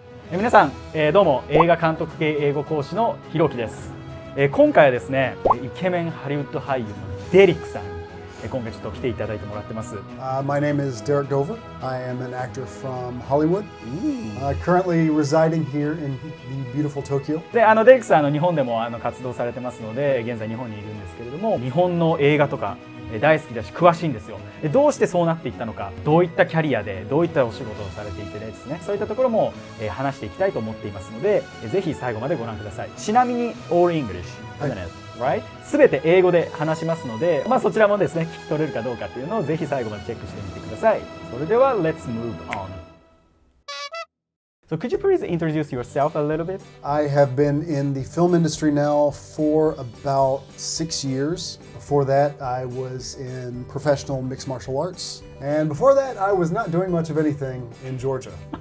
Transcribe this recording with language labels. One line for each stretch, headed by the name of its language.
Japanese: 皆さん、どうも映画監督系英語講師のひろきです。今回はですね、イケメンハリウッド俳優のデリックさんに今回ちょっと来ていただいてもらってます。
English: My name is Derek Dover. I am an actor from Hollywood. Currently residing here in the beautiful Tokyo.
Japanese: で、デリックさん日本でも活動されてますので、現在日本にいるんですけれども、日本の映画とか大好きだし詳しいんですよ。で、どうしてそうなっていったのか、どういったキャリアでどういったお仕事をされていてですね、そういったところも話していきたいと思っていますので、ぜひ最後までご覧ください。ちなみに
English: All English、right?
Japanese: すべて英語で話しますので、そちらもですね、聞き取れるかどうかっていうのをぜひ最後までチェックしてみてください。それでは
English: Let's move on.So could you please introduce yourself a little bit? I have been in the film industry now for about 6 years. Before that, I was in professional mixed martial arts. And before that, I was not doing much of anything in Georgia.